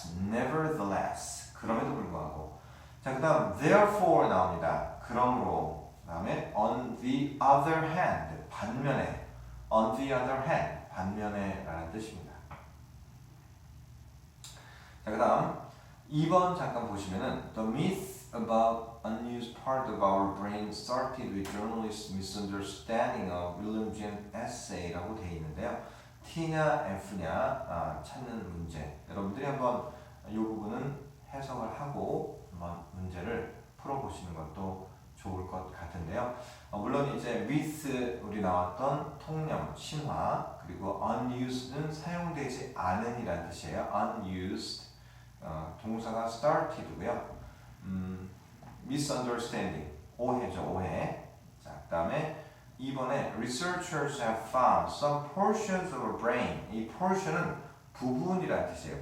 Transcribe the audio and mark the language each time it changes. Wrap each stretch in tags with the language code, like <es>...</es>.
<ko>nevertheless 그럼에도 불구하고. 자, 그 다음 therefore 나옵니다. 그러므로. 그 다음에 on the other hand 반면에 on the other hand 반면에 라는 뜻입니다. 자, 그 다음 2번 잠깐 보시면은</ko> <en>The myth about unused part of our brain started with journalists' misunderstanding of William James essay</en> <ko>라고 되어 있는데요. T냐 F냐 찾는 문제. 여러분들이 한번 이 부분은 해석을 하고 한번 문제를 풀어보시는 것도 좋을 것 같은데요. 물론 이제 myth 우리 나왔던 통념, 신화 그리고 unused는 사용되지 않은이라는 뜻이에요. unused 동사가 started고요. misunderstanding 오해죠, 오해. 자, 그다음에 2번에</ko> <en>researchers have found some portions of a brain.</en> <ko>이 portion은 부분이라는 뜻이에요.</ko>